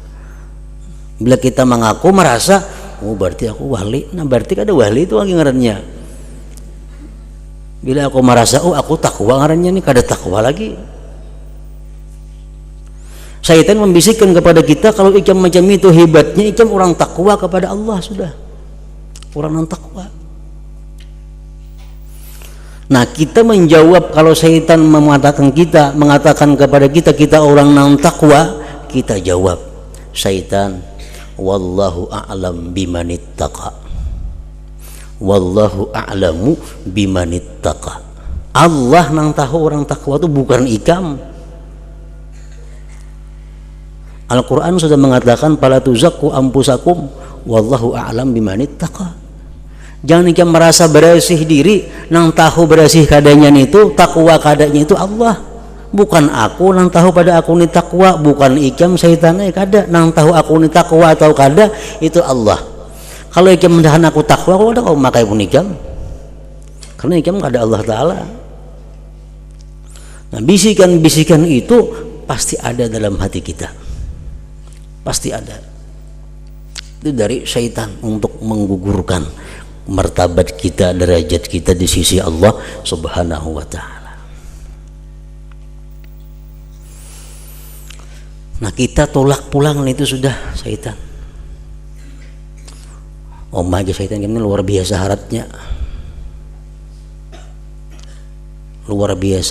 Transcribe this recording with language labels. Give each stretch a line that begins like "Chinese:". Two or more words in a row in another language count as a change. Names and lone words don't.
Banjar: Bila kita mengaku merasa, oh berarti aku wali, nah berarti ada wali itu lagi ngarannya. Bila aku merasa, oh aku takwa ngarannya, nih kada takwa lagi. Syaitan membisikkan kepada kita, kalau ikam macam itu hebatnya, ikam orang takwa kepada Allah sudah, orang yang takwa. Nah, kita menjawab kalau syaitan mengatakan kepada kita, kita orang yang takwa, kita jawab, syaitan,
Arabic: والله أعلم بمن اتقى والله أعلم بمن اتقى.
Banjar: Allah nang tahu orang takwa itu, bukan ikam. Al-Quran sudah mengatakan
Arabic: فلا تزكوا أنفسكم والله أعلم بمن اتقى.
Banjar: Jangan ikam merasa bersih diri, nang tahu bersih kadanya itu, takwa kadanya itu Allah, bukan aku nang tahu pada aku ni takwa, bukan ikam syaitannya kada nang tahu aku ni takwa atau kada, itu Allah. Kalau ikam mendahan aku takwa, kau ada kau makai pun ikam, karena ikam kada Allah Ta'ala. Nah, bisikan-bisikan itu pasti ada dalam hati kita, pasti ada. Itu dari syaitan untuk menggugurkan martabat kita, derajat kita di sisi Allah
Arabic: سبحانه وتعالى.
Banjar: Nah, kita tolak pulang itu sudah syaitan. Aja syaitan ini luar biasa haratnya, luar biasa.